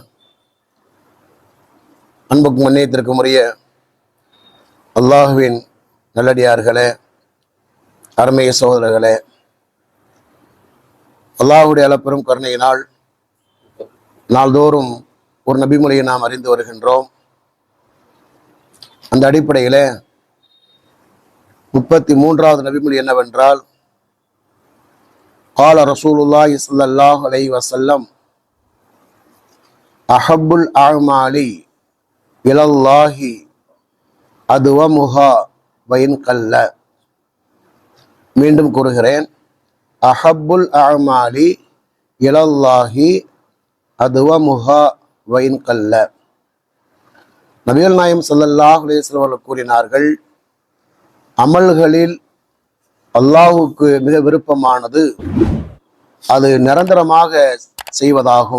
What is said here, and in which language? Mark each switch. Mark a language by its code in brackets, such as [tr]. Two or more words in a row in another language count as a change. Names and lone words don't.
[ta] அன்புக்கும் மன்னியத்திற்கும் உரிய அல்லாஹுவின் நல்லடியார்களே, அருமைய சகோதரர்களே, அல்லாஹுடைய அளப்பெரும் கருணையினால் நாள்தோறும் ஒரு நபிமொழியை நாம் அறிந்து வருகின்றோம். அந்த அடிப்படையில் 33வது நபிமொழி என்னவென்றால், [ar] قال رسول الله صلى الله عليه وسلم أحب الأعمال إلى الله أدومها وإن قل. [ta] மீண்டும் கூறுகிறேன், [ar] أحب الأعمال إلى الله أدومها وإن قل. [ta] நபிகள் நாயகம் [ar] صلى الله عليه وسلم [ta] அவர்கள் கூறினார்கள், அமல்களில் அல்லாஹுக்கு மிக விருப்பமானது அது நிரந்தரமாக செய்வதாகும்.